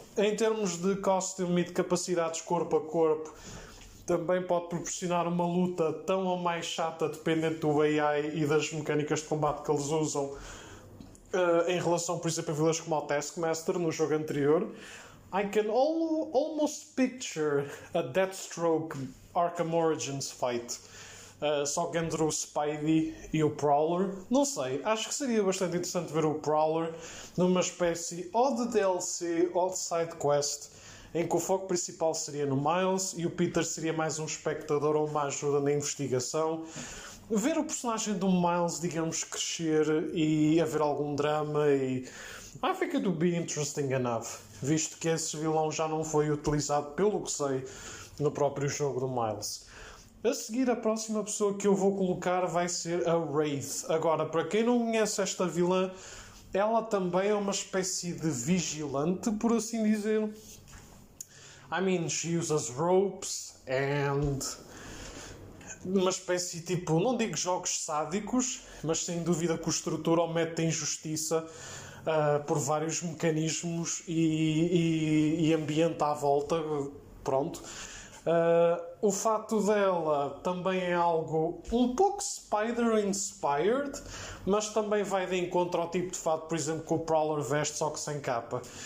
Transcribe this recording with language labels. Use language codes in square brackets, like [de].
[pt] Em termos de costume e de capacidades corpo a corpo, também pode proporcionar uma luta tão ou mais chata dependendo do AI e das mecânicas de combate que eles usam, em relação, por exemplo, a vilões como o Taskmaster no jogo anterior. [en] I can almost picture a Deathstroke Arkham Origins fight. [pt] só que entre o Spidey e o Prowler. Não sei, acho que seria bastante interessante ver o Prowler numa espécie ou de DLC ou de side quest, em que o foco principal seria no Miles e o Peter seria mais um espectador ou uma ajuda na investigação. Ver o personagem do Miles, digamos, crescer e haver algum drama e... [en] I think it would be interesting enough, [pt] visto que esse vilão já não foi utilizado, pelo que sei, no próprio jogo do Miles. A seguir, a próxima pessoa que eu vou colocar vai ser a Wraith. Agora, para quem não conhece esta vilã, ela também é uma espécie de vigilante, por assim dizer. [en] I mean, she uses ropes and... [pt] uma espécie tipo, não digo jogos sádicos, mas sem dúvida que o estrutura o mete em justiça por vários mecanismos e ambiente à volta. Pronto. O fato dela também é algo um pouco Spider-inspired, mas também vai de encontro ao tipo de fato, por exemplo, que o Prowler veste, só que sem capa.